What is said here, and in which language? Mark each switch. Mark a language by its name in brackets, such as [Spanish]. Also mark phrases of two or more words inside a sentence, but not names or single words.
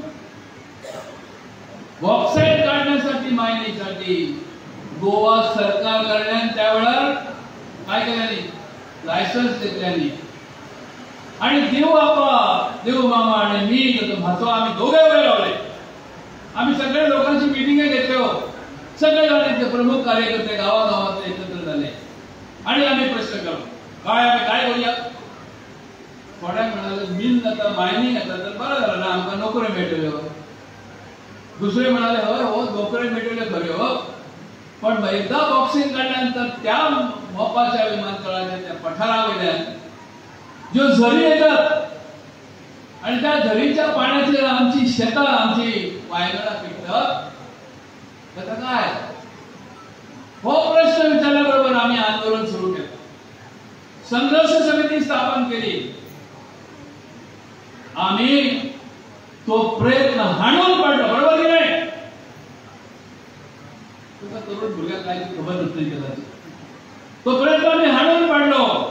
[Marathi] बॉक्साईट काढण्यासाठी मायनीसाठी गोवा सरकार कडल्यान त्यावेळेला काय केल्यानी लायसन्स घेतल्यानी आणि देव मामा आणि मी भाचो आम्ही दोघे उभे लावले आम्ही सगळे लोकांची मिटिंग घेतली हो सगळे झाले प्रमुख कार्यकर्ते गावागावातले एकत्र झाले आणि आम्ही प्रश्न केलो काय आम्ही काय करूया [Konkani] थोड्याक म्हणाले मिल नका मायनिंग आता तर बरं झालं ना आमकां नोकऱ्यो मेळटल्यो दुसरे [Marathi] म्हणाले होय हो [Konkani] नोकऱ्यो मेळटल्यो खऱ्यो [Marathi] हो पण एकदा बॉक्सिंग काढल्यानंतर त्या मोपाच्या विमानतळाच्या त्या पठारा वयल्यान ज्यो झरी येतात आणि त्या झरीच्या पाण्यातली आमची शेतां आमची वायगडां पिकतात त्याचा काय हो प्रश्न विचारल्याबरोबर आम्ही आंदोलन सुरू केलं संघर्ष समिती स्थापन केली आम्ही तो प्रयत्न हाणून पाडला बरोबर की नाही तुला तरुण भुरग्याला काय खबर नसते कदाचित तो प्रयत्न आम्ही हाणून पाडलो